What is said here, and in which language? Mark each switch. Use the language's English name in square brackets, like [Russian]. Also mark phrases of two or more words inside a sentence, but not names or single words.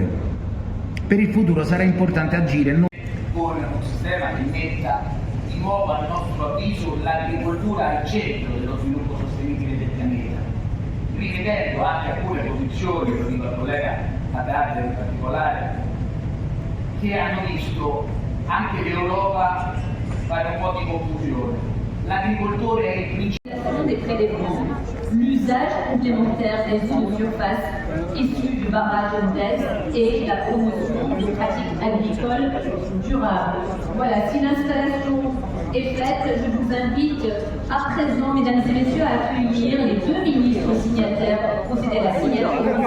[Italian] Per il futuro sarà importante agire con un sistema che metta di nuovo, a nostro avviso, l'agricoltura al centro dello sviluppo sostenibile del pianeta, rivedendo anche alcune posizioni, lo dico al collega Haddad in particolare, che hanno visto anche l'Europa fare un po' di confusione. L'agricoltore è il principale [French] des prélèvements, l'usage complémentaire des eaux de surface issues du barrage d'Est et la promotion des pratiques agricoles durables. Voilà, si l'installation est faite, je vous invite à présent, mesdames et messieurs, à accueillir les deux ministres signataires pour procéder à la signature